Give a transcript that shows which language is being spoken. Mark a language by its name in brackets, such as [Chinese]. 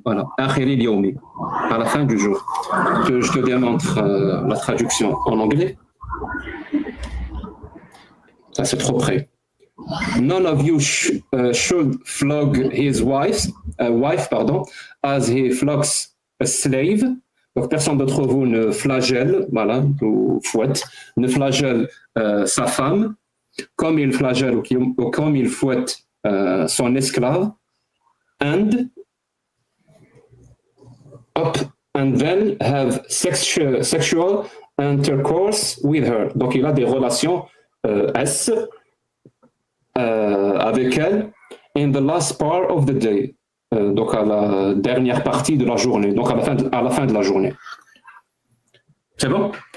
[French] Voilà, [Arabic] آخر اليوم, [French] à la fin du jour. Je te démontre la traduction en anglais. Ça, c'est trop près. [English] None of you should flog his wife, as he flogs a slave. [French] Donc, personne d'entre vous ne flagelle, voilà, ou fouette, ne flagelle sa femme, comme il flagelle ou comme il fouette son esclave. [English] And then have sexual intercourse with her. [French] Donc, il a des relations S avec elle [English] in the last part of the day, [French] donc à la dernière partie de la journée, donc à la fin de la journée. C'est bon?